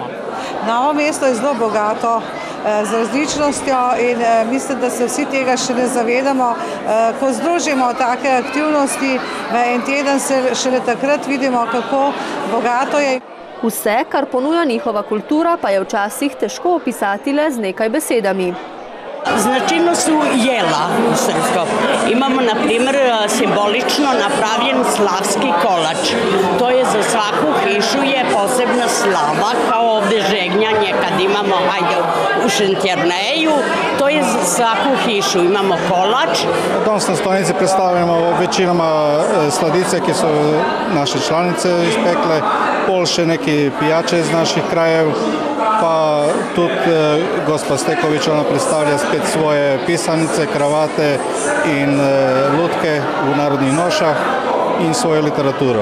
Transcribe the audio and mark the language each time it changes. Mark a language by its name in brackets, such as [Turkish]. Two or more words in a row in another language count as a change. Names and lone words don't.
[Slovenian] Novo mesto je zelo bogato z različnostjo in mislim, da se vsi tega še ne zavedamo. Ko združimo take aktivnosti v en teden, se šele takrat vidimo, kako bogato je. Vse, kar ponuja njihova kultura, pa je včasih težko opisati le z nekaj besedami. [Serbian] Značilno su jela u srpsko. Imamo, na primjer, simbolično napravljen slavski kolač. To je za svaku hišu je posebna slava, kao ovdje žegnjanje kad imamo, u Šentjerneju. To je za svaku hišu. Imamo kolač. [Slovenian] Na Domstvu stolnici predstavljamo večinoma sladice, ki so naše članice ispekle, pol še neki pijače iz naših krajev, pa tudi gospa Steković, ona predstavlja spet svoje pisanice, kravate in lutke v narodnih nošah in svojo literaturo.